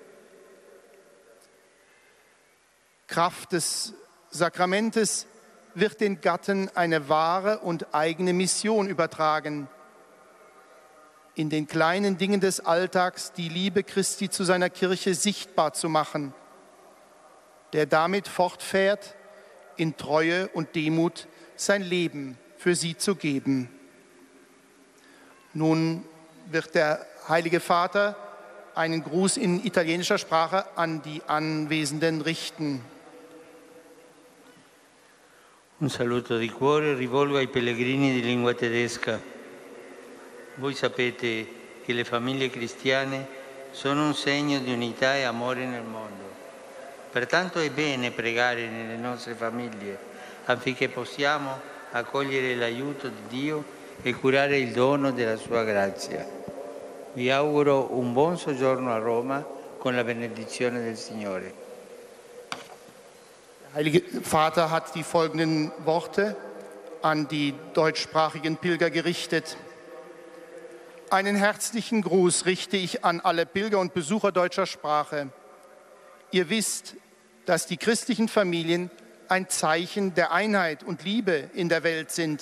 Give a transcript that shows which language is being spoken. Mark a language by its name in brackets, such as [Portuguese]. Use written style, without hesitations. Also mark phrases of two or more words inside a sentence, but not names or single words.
[German] Kraft des Sakramentes wird den Gatten eine wahre und eigene Mission übertragen, in den kleinen Dingen des Alltags die Liebe Christi zu seiner Kirche sichtbar zu machen, der damit fortfährt, in Treue und Demut sein Leben für sie zu geben. Nun wird der Heilige Vater einen Gruß in italienischer Sprache an die Anwesenden richten. [Italian] Un saluto di cuore rivolgo ai pellegrini di lingua tedesca. Voi sapete che le famiglie cristiane sono un segno di unità e amore nel mondo. Pertanto è bene pregare nelle nostre famiglie affinché possiamo accogliere l'aiuto di Dio e curare il dono della sua grazia. Vi auguro un buon soggiorno a Roma con la benedizione del Signore. [German] Der Heilige Vater hat die folgenden Worte an die deutschsprachigen Pilger gerichtet. Einen herzlichen Gruß richte ich an alle Pilger und Besucher deutscher Sprache. Ihr wisst, dass die christlichen Familien ein Zeichen der Einheit und Liebe in der Welt sind.